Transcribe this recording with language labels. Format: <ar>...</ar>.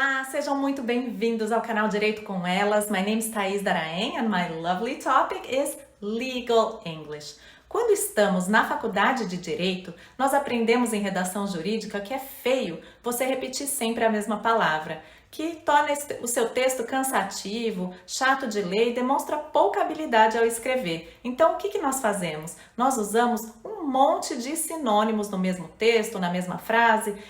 <pt>sejam muito bem-vindos ao canal Direito com Elas.</pt> <en>My name is Thaís Daraem and my lovely topic is Legal English.</en> <pt>Quando estamos na faculdade de Direito, nós aprendemos em redação jurídica que é feio você repetir sempre a mesma palavra, que torna o seu texto cansativo, chato de ler e demonstra pouca habilidade ao escrever. Então, o que nós fazemos? Nós usamos um monte de sinônimos no mesmo texto, na mesma frase.</pt>